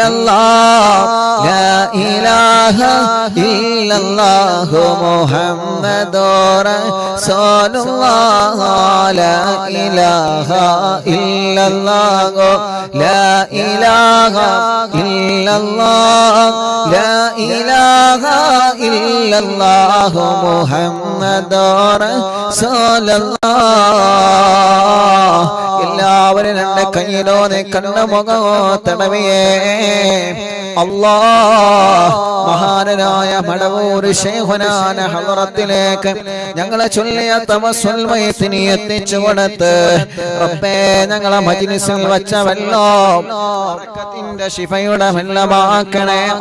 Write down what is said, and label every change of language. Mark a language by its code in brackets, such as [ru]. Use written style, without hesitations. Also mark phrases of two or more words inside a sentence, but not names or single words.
[ar] الله لا إله إلا الله محمد رسول الله لا إله إلا الله لا إله إلا الله لا إله إلا الله محمد رسول الله [ml] എല്ലാവരും രണ്ട് കയ്യിലോ കണ്ണ മുഖോ തടവിയേ അല്ലാഹ് മഹാനായ മടവൂർ ശൈഖുനാന ഹളറത്തിലേക്ക് ഞങ്ങളെ ചൊല്ലിയ തവസ്സുൽ മയ്യത്തിനെ എത്തിച്ചു കൊടുത്ത് റബ്ബേ ഞങ്ങളെ മജ്ലിസിൽ വച്ച വെള്ളം ബറക്കത്തിന്റെ ശിഫയുടെ വെള്ളമാക്കണേ